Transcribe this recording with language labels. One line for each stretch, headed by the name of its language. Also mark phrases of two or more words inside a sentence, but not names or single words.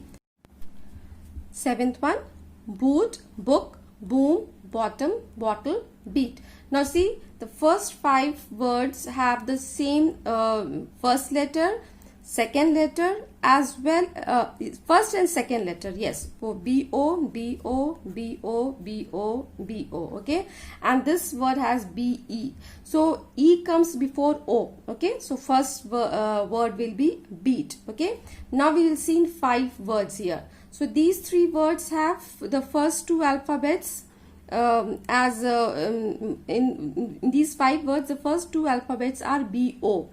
English: Seventh one, boot, book, boom, bottom, bottle, beat. Now see, the first five words have the same first letter, second letter, as well, first and second letter, yes, for B-O, B-O, B-O, B-O, B-O, okay, and this word has B-E, so E comes before O, okay, so first word will be beat, okay. Now we will see in five words here. So these three words have the first two alphabets, in these five words, the first two alphabets are B-O.